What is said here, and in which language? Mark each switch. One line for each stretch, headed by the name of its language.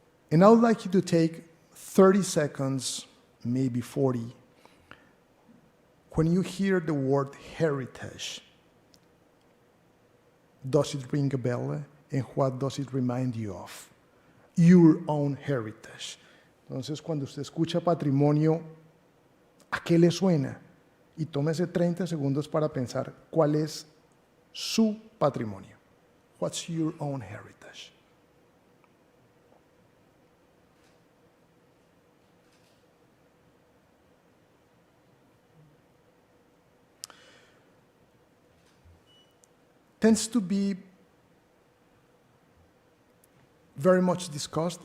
English: And I would like you to take 30 seconds, maybe 40. When you hear the word heritage, does it ring a bell? And what does it remind you of? Your own heritage.
Spanish: Entonces, cuando usted escucha patrimonio, ¿a qué le suena? Y tómese 30 segundos para pensar cuál es su patrimonio.
English: What's your own heritage? Tends to be very much discussed.